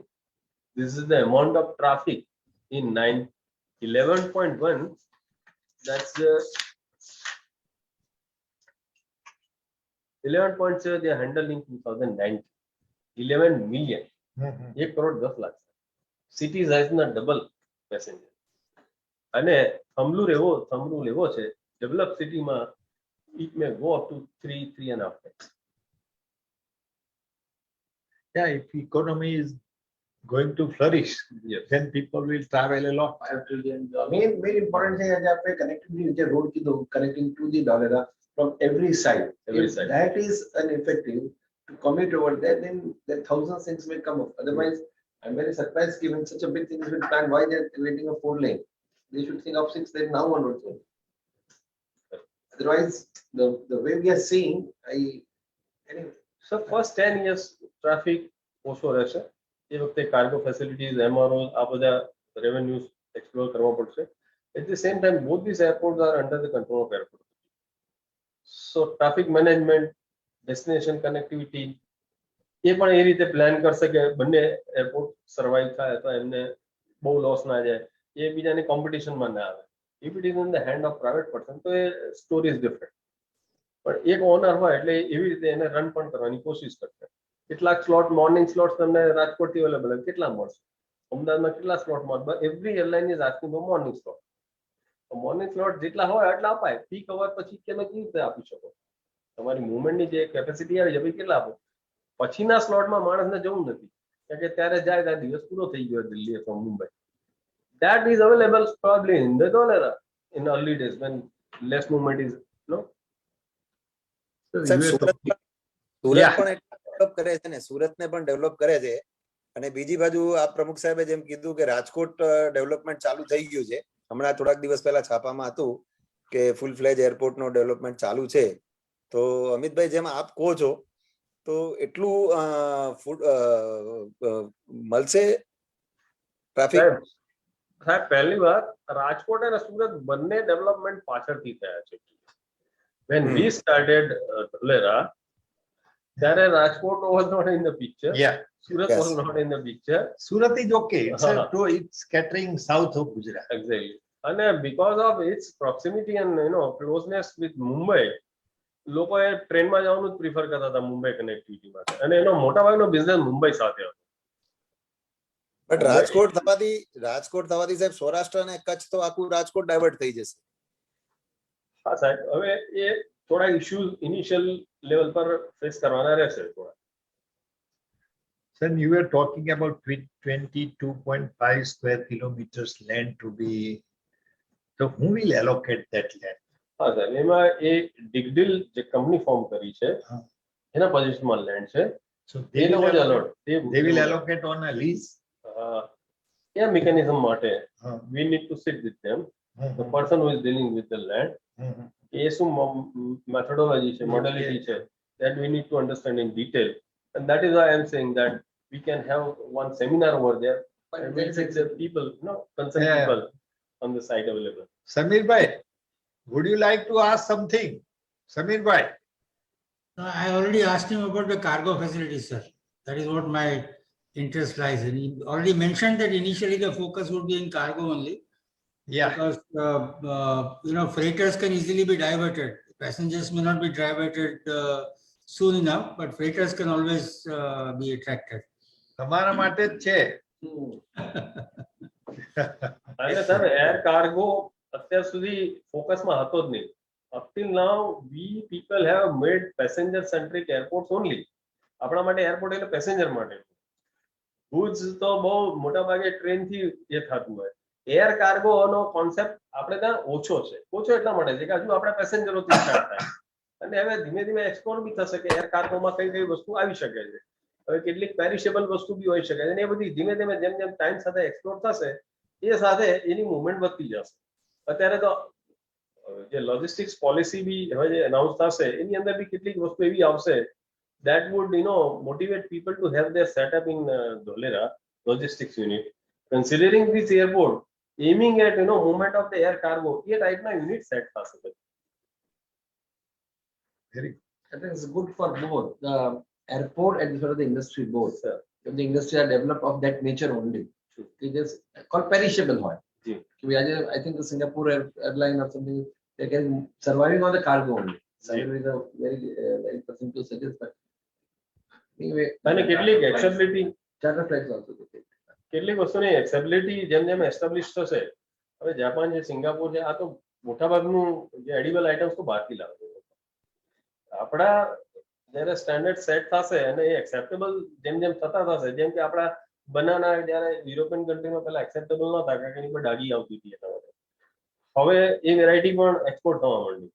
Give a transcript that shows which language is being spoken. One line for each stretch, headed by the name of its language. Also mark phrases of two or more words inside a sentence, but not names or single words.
English: This is the amount of traffic in 11.1. That's 11.7 they handled in 2019. 11 million. 1 crore 10 lakh. Cities has not double passenger.
Gujarati: અને થમલું લેવો છે ડેવલપ સિટીમાં
English: it may go up to 3.5 times. Yeah, if economy is going to flourish, Yes. then people will travel a lot. main important thing is that connectivity with the road connecting to the Dholera from every side. Every If side. that is ineffective to commute over there, then the thousands things may come up. Otherwise, I'm very surprised given such a big thing has been planned. Why they're creating a 4-lane? They should think of 6 lane now onwards. Otherwise, the way we are seeing, anyway. So first 10 years traffic
Gujarati: ઓછો રહેશે. એ વખતે
English: cargo facilities,
Gujarati: MRO, આ બધા
English: revenues explore
Gujarati: કરવા પડશે.
English: At the same time, both these airports are under the control of airport. So traffic management, destination connectivity,
Gujarati: એ પણ એ રીતે પ્લાન કરશે કે બંને
English: airport survive
Gujarati: થાય તો એમને બહુ લોસ ના જાય, એ બીજાને કોમ્પિટિશનમાં ના આવે.
English: If it is in the hand of private person,
Gujarati: તો એ
English: story is different.
Gujarati: પણ એક ઓનર હોય એટલે એવી રીતે એને રન પણ કરવાની કોશિશ કરશે. કેટલાક સ્લોટ,
English: morning slot
Gujarati: તમને રાજકોટથી અવેલેબલ હોય, કેટલા મળશે? અમદાવાદમાં કેટલા સ્લોટ મળે?
English: Every airline is asking for morning slot. morning slot
Gujarati: જેટલા હોય એટલા અપાય.
English: peak hour
Gujarati: પછી તમે કેવી રીતે આપી શકો? તમારી મુવમેન્ટની જે કેપેસિટી આવી છે, ભાઈ કેટલા આપો? પછીના સ્લોટમાં માણસને જવું નથી, કારણ કે ત્યારે જાય ત્યાં દિવસ પૂરો થઈ ગયો દિલ્હી ફ્રોમ મુંબઈ.
English: That is available probably in the Dholera in early days when less movement is
Gujarati: સાહેબ, US સુરત
English: Yeah.
Gujarati: પણ ડેવલપ કરે છે ને, સુરતને પણ ડેવલપ કરે છે. અને બીજી બાજુ આ પ્રમુખ સાહેબે જેમ કીધું કે રાજકોટ ડેવલપમેન્ટ ચાલુ થઈ ગયું છે. હમણાં થોડાક દિવસ પહેલા છાપામાં હતું કે
English: full fledge
Gujarati: એરપોર્ટનો ડેવલપમેન્ટ ચાલુ છે. તો અમિતભાઈ, જેમ આપ કહો છો તો એટલું ફૂડ મળશે ટ્રાફિક? સાહેબ પહેલી વાત, રાજકોટ અને સુરત બંને ડેવલપમેન્ટ પાછળથી થયા છે.
English: When we started Dholera, ત્યારે રાજકોટ was not in the picture. Yeah, Surat Yes. was not in the picture. Surat is okay. It's catering south of Gujarat. Exactly. And because of its proximity and closeness with Mumbai,
Gujarati: લોકોએ ટ્રેનમાં જવાનું જ પ્રિફર કરતા હતા મુંબઈ કનેક્ટિવિટી માટે, અને એનો મોટાભાગનો બિઝનેસ મુંબઈ સાથે હતો. બટ રાજકોટ થવાથી સાહેબ સૌરાષ્ટ્ર અને કચ્છ તો આખું રાજકોટ ડાયવર્ટ થઈ જશે. હા સાહેબ, હવે એ થોડા
English: issues initial level
Gujarati: પર ફેસ કરવાના રહેશે થોડા.
English: Sir, you were talking about 22.5 square kilometers land to be. So who will allocate that land?
Gujarati: હા સાહેબ, એમાં એ ડિગડીલ જે
English: company form
Gujarati: કરી છે હા. એના પોઝિશનમાં લેન્ડ છે.
English: So
Gujarati: એ લોકો જ allot.
English: they will allocate on a lease.
Gujarati: એ મિકેનિઝમ માટે Huh.
English: we need to sit with them, the Mhm. person who is dealing with the land. Mhm.
Gujarati: એ શું મેથોડોલોજી છે, મોડેલિટી છે,
English: that we need to understand in detail, and that is why I am saying that we can have one seminar over there But and there we'll is get the people, concerned Yeah. people on the site available. Samir bhai, would you like to ask something? Samir bhai. I already asked him about the cargo facility, sir. That is what my interest lies in. He already mentioned that initially the focus would be in cargo only. Yeah. Because, freighters can easily be diverted. Passengers may not be diverted soon enough, but freighters can always be attracted.
Gujarati: તમારા માટે જ છે. અને સર
English: air cargo
Gujarati: અત્યાર સુધી ફોકસમાં હતો જ નહીં.
English: up till now we people have made passenger centric airports only.
Gujarati: આપણા માટે એરપોર્ટ એટલે પેસેન્જર માટે. goods તો બહુ મોટા ભાગે ટ્રેન થી એ થતું હોય.
English: air cargo
Gujarati: કોન્સેપ્ટ આપણે ત્યાં ઓછો છે. ઓછો એટલા માટે છે કે હજુ આપણા પેસેન્જરોથી સ્ટાર્ટ થાય, અને હવે ધીમે ધીમે એક્સપ્લોર બી થશે કે
English: air cargo
Gujarati: કઈ કઈ વસ્તુ આવી શકે છે. હવે કેટલીક પેરિશેબલ વસ્તુ બી હોઈ શકે છે, અને એ બધી ધીમે ધીમે જેમ જેમ ટાઈમ સાથે એક્સપ્લોર થશે એ સાથે એની મુવમેન્ટ વધતી જશે. અત્યારે તો જે લોજિસ્ટિક્સ પોલિસી બી હવે જે અનાઉન્સ થશે એની અંદર બી કેટલીક વસ્તુ એવી આવશે
English: that would motivate people to have their setup in Dholera logistics unit, considering this airport aiming at movement of the air cargo.
Gujarati: એ ટાઈપના યુનિટ સેટ થશે.
English: Very I think it's good for both the airport and for the industry both. If the industry are developed of that nature only, it is called perishable oil. Yeah. I think the Singapore airline or something, they can surviving on the cargo only. So Yeah. it is a very person to suggest, but anyway.
Gujarati: અને કેટલીક એક્સેબિલિટી
English: Charter flights also they take.
Gujarati: કેટલીક વસ્તુની એક્સેબિલિટી જેમ જેમ એસ્ટાબ્લિશ થશે, હવે જાપાન છે, સિંગાપોર છે, આ તો મોટાભાગનું જે
English: edible items
Gujarati: તો બહારથી લાવે. આપણા જ્યારે સ્ટાન્ડર્ડ સેટ થશે અને એ એક્સેપ્ટેબલ જેમ જેમ થતા થશે, જેમ કે આપણા બનાના જ્યારે
English: European country
Gujarati: પહેલા એક્સેપ્ટેબલ નહોતા કારણ કે એની પર ડાઘી આવતી હતી એના માટે, હવે એ વેરાયટી પણ એક્સપોર્ટ થવા માંડી.